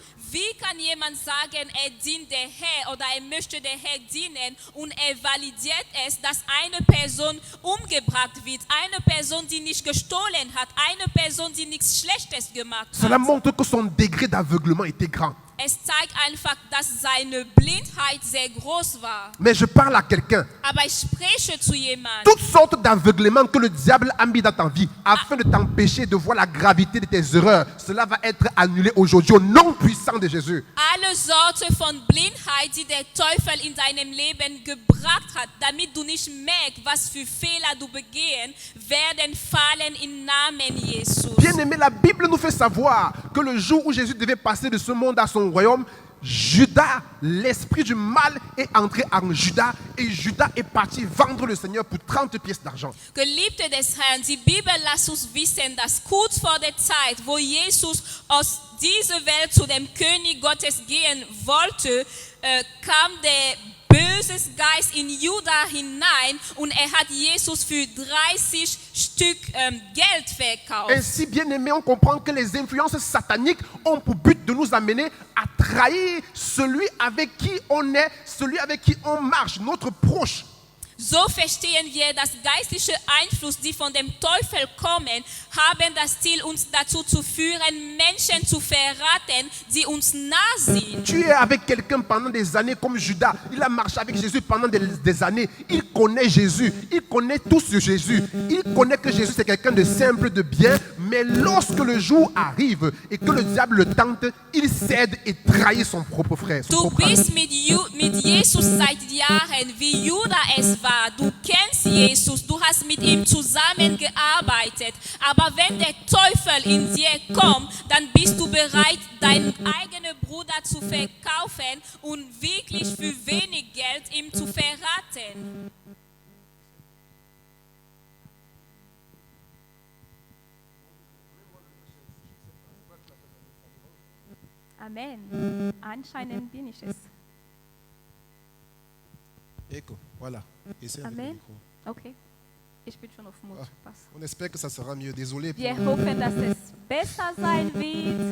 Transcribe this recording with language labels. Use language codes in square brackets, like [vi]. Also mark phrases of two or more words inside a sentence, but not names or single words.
[de] Wie kann jemand sagen, er dient der Herr oder er möchte der Herr dienen und er validiert es, dass eine Person umgebracht wird, eine Person, die nicht gestohlen hat, eine Person, die nichts Schlechtes gemacht [fr] Cela [de] hat. [fr] montre que son degré d'aveuglement était grand. [de] Es zeigt einfach, dass seine Blindheit sehr groß war. [fr] Mais je parle à quelqu'un. [de] Aber ich spreche zu jemandem. [fr] Toutes sortes d'aveuglements que le diable a mis dans ta vie afin de t'empêcher de voir la gravité de tes erreurs, cela va être annulé aujourd'hui au nom puissant de Jésus. [de] Alle Sorte von Blindheit, die der Teufel in deinem Leben gebracht hat, damit du nicht merkst, was für Fehler du begehen, werden fallen im Namen Jesus. [fr] Bien aimé, la Bible nous fait savoir que le jour où Jésus devait passer de ce monde à son royaume, Judas, l'esprit du mal est entré en Judas et Judas est parti vendre le Seigneur pour 30 pièces d'argent. [de] Geliebte des Herrn, die Bibel lässt uns wissen, dass kurz vor der Zeit, wo Jesus aus dieser Welt zu dem König Gottes gehen wollte, kam der böse Geist in Juda hinein und hat Jesus für 30 Stück Geld verkauft. [fr] Ainsi, bien aimé, on comprend que les influences sataniques ont pour but de nous amener à trahir celui avec qui on est, celui avec qui on marche, notre proche. [de] So verstehen wir, dass geistliche Einflüsse, die von dem Teufel kommen, haben das Ziel, uns dazu zu führen, Menschen zu verraten, die uns nah sind. [fr] Tu es avec quelqu'un pendant des années comme Judas. Il a marché avec Jésus pendant des années. Il connaît Jésus. Il connaît tout sur Jésus. Il connaît que Jésus c'est quelqu'un de simple, de bien. Mais lorsque le jour arrive et que le diable le tente, il cède et trahit son propre frère. Son [de] Du [fr] propre ami. [de] bist mit Jesus seit Jahren, wie Judas es war. Du kennst Jesus, du hast mit ihm zusammengearbeitet. Aber wenn der Teufel in dir kommt, dann bist du bereit, deinen eigenen Bruder zu verkaufen und wirklich für wenig Geld ihm zu verraten. Amen. Anscheinend bin ich es. [fr] Écho, voilà. Essaie avec Amen. le micro. [de] Okay. Ich bin schon auf Mut. Pass. [fr] On espère que ça sera mieux. Désolé. [de] Wir hoffen, dass es besser sein wird.